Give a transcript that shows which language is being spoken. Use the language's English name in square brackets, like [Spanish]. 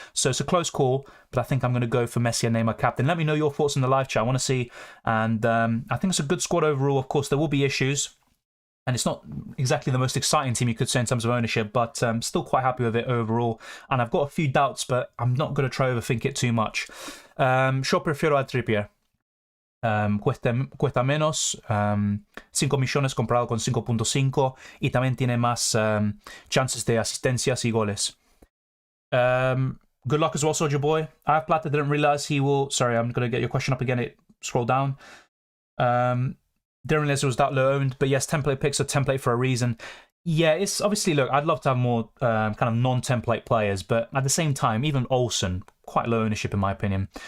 [English] So it's a close call, but I think I'm going to go for Messi and Neymar captain. Let me know your thoughts in the live chat. I want to see. And I think it's a good squad overall. Of course, there will be issues. And it's not exactly the most exciting team you could say in terms of ownership, but I'm still quite happy with it overall. And I've got a few doubts, but I'm not going to try to overthink it too much. [Spanish] Yo prefiero al Trippier. Cuesta menos, 5 millones comprado con 5.5 y también tiene más chances de asistencias y goles. [English] Good luck as well, Soldier Boy. I have Plata, didn't realize he will... Sorry, I'm going to get your question up again. Scroll down. Didn't realize it was that low owned, but yes, template picks are template for a reason. Yeah, it's obviously, look, I'd love to have more kind of non-template players, but at the same time, even Olsen, quite low ownership in my opinion.